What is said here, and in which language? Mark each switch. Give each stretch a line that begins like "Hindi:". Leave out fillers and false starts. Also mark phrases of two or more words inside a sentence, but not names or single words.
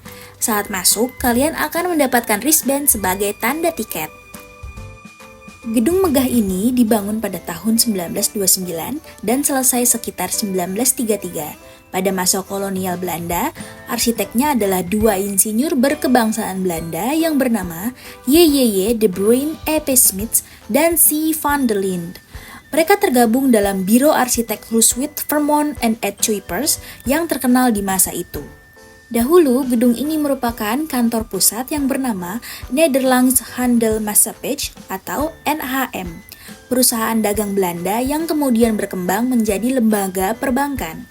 Indonesian: Saat masuk, kalian akan mendapatkan wristband sebagai tanda tiket. Gedung megah ini dibangun pada tahun 1929 dan selesai sekitar 1933. Pada masa kolonial Belanda, arsiteknya adalah dua insinyur berkebangsaan Belanda yang bernama J.J. de Bruyn E.P. Smits dan C. van der Linde. Mereka tergabung dalam Biro Arsitek Looswit, Vermont and Ed Kuipers yang terkenal di masa itu. Dahulu, gedung ini merupakan kantor pusat yang bernama Nederlands Handelsmaatschappij atau NHM, perusahaan dagang Belanda yang kemudian berkembang menjadi lembaga perbankan.